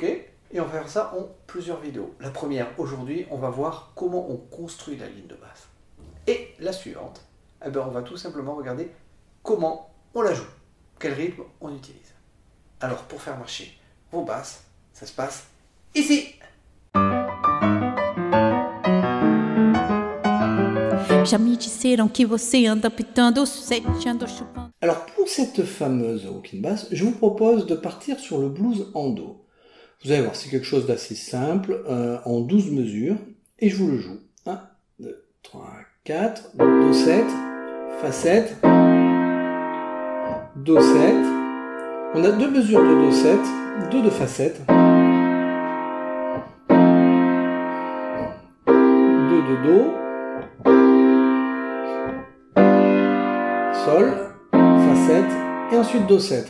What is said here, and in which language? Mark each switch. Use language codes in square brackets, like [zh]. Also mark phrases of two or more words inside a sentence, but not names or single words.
[fr] Et on va faire ça en plusieurs vidéos. La première, aujourd'hui, on va voir comment on construit la ligne de basse. Et la suivante, on va tout simplement regarder comment on la joue. Quel rythme on utilise. Alors pour faire marcher vos basses, ça se passe ici. [pt] Já me disseram que você anda pitando sete, anda chupando. [fr] Alors pour cette fameuse [en] walking bass, [fr] je vous propose de partir sur le blues en do. Vous allez voir, c'est quelque chose d'assez simple, en 12 mesures, et je vous le joue. 1, 2, 3, 4, do 7, fa 7, do 7. On a deux mesures de do 7, deux de fa 7, deux de do, sol, fa 7, et ensuite do 7.